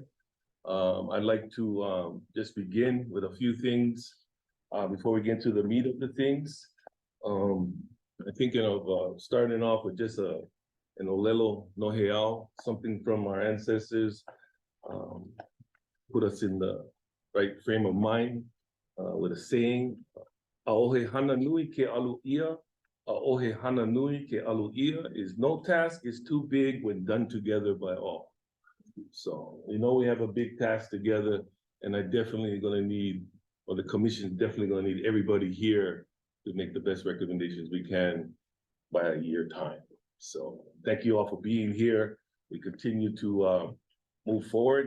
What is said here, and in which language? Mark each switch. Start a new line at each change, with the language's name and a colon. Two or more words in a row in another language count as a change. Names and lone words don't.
English: I'd like to just begin with a few things before we get into the meat of the things. I'm thinking of starting off with just an
Hawaiian: olelo noheau,
English: something from our ancestors, put us in the right frame of mind with a saying,
Hawaiian: "Aohe hana nui ke alu ia, aohe hana nui ke alu ia,"
English: is no task is too big when done together by all. So, we have a big task together, and I definitely gonna need, or the commission is definitely gonna need everybody here to make the best recommendations we can by a year time. So thank you all for being here. We continue to move forward.